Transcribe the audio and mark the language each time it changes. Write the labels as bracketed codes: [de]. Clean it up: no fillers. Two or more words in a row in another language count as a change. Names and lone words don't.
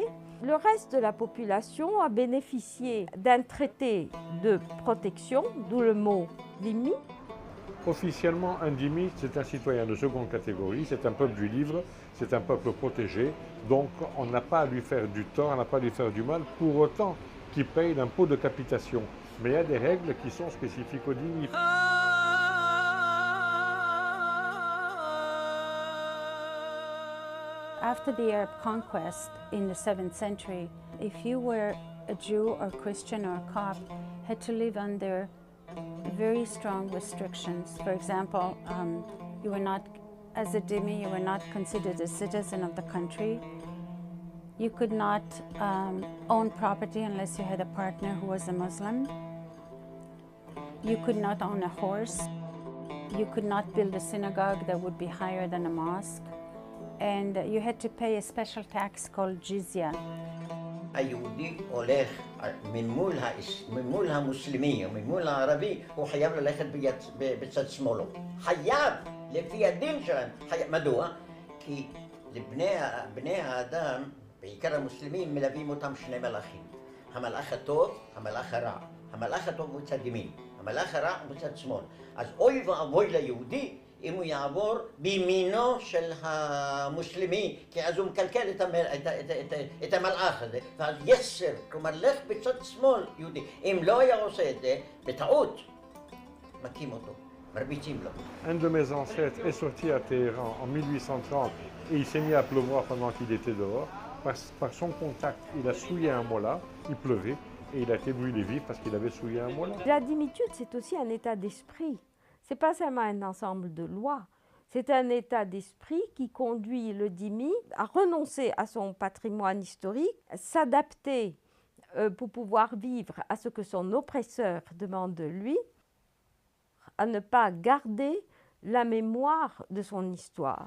[fr] Le reste de la population a bénéficié d'un traité de protection, d'où le mot dhimmi. Officiellement, un dhimmi, c'est un citoyen de seconde catégorie, c'est un peuple du livre, c'est un peuple protégé, donc on n'a pas à lui faire du tort, on n'a pas à lui faire du mal, pour autant qu'il paye l'impôt de capitation. Mais il y a des règles qui sont spécifiques aux dhimmi. [en] After the Arab conquest in the 7th century, if you were a Jew or Christian or Copt, had to live under very strong restrictions. For example, you were not, as a dhimmi, you were not considered a citizen of the country. You could not own property unless you had a partner who was a Muslim. You could not own a horse. You could not build a synagogue that would be higher than a mosque. And you had to pay a special tax called jizya. [he] היהודי הולך מול המוסלמי או מול הערבי, הוא חייב ללכת בצד שמאלו. חייב, לפי הדין שלהם. מדוע? כי לבני האדם, בעיקר המוסלמים, מלווים אותם שני מלאכים. המלאך הטוב, המלאך הרע. המלאך הטוב הוא צד ימין, המלאך הרע הוא צד שמאל. אז אוי ואבוי ליהודי אם הוא יעבור בימינו של המוסלמי, כי אז הוא מקלקל את המלאך הזה, ואז יסר, כלומר לך בצד שמאל יהודי. אם לא היה עושה את זה, בטעות, מכים אותו, מרביצים לו. [fr] Un de mes ancêtres est sorti à Téhéran en 1830 et il s'est mis à pleuvoir pendant qu'il était dehors. Par son contact, il a souillé un mola, il pleuvait, et il a été brûlé vif parce qu'il avait souillé un mola. La dhimmitude, c'est aussi un état d'esprit. Ce n'est pas seulement un ensemble de lois, c'est un état d'esprit qui conduit le dhimmi à renoncer à son patrimoine historique, s'adapter pour pouvoir vivre à ce que son oppresseur demande de lui, à ne pas garder la mémoire de son histoire.